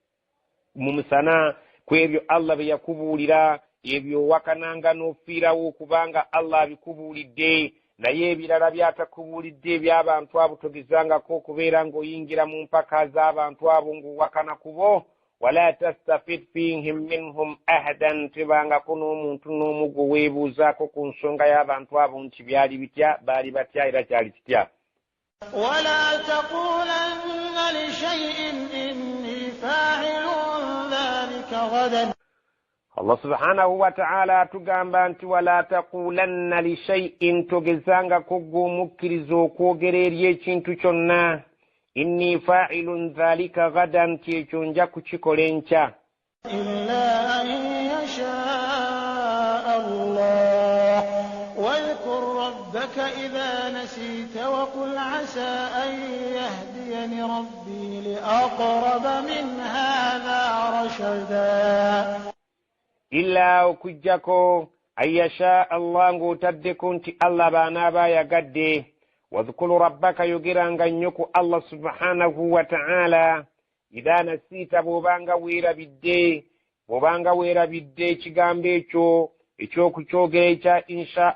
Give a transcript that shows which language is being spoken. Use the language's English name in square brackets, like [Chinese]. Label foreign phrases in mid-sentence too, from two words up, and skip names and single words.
[Ganda] mu musana ku ebyo Allah bye yakubuulira ebyo wakananga n'ofiirawo kubanga Allah abikubuulidde naye ebirala byatakubuulidde eby'abantu abo togezangako okubeera ng'oyingira mu mpaka z'abantu abo ng'owakana kubo [Arabic] ولا تستفت فيهم منهم أحدا [Ganda] tebangako n'omuntu n'omu gwe weebuuzaako ku nsonga y'abantu abo nti byali bitya baali batya era kyali kitya [Arabic] ولا تقولن لشيء إني فاعل ذلك غدا [Ganda] Allah [Arabic] سبحانه وتعالى [Ganda] tugamba nti [Arabic] ولا تقولن لشيء [Ganda] togezanga kugumukirizo kwogererye ekintu kyonna [Arabic] إني فاعل ذلك غدا [Ganda] kyekyo nja kukikola enkya [Arabic] إلا أن يشاء الله واذكر ربك إذا نسيت وقل عسى أن يهدين ربي لأقرب من هذا رشدا [Ganda] illa okujjako [Arabic] أن يشاء الله [Ganda] ng'otaddeko nti Allah baanaaba yagadde [Arabic] واذكر ربك [Ganda] yogeranga nnyo ku Allah [Arabic] سبحانه وتعالى إذا نسيت [Ganda] bw'obanga weerabidde ekigambo ekyo ekyokukyogera ekya insha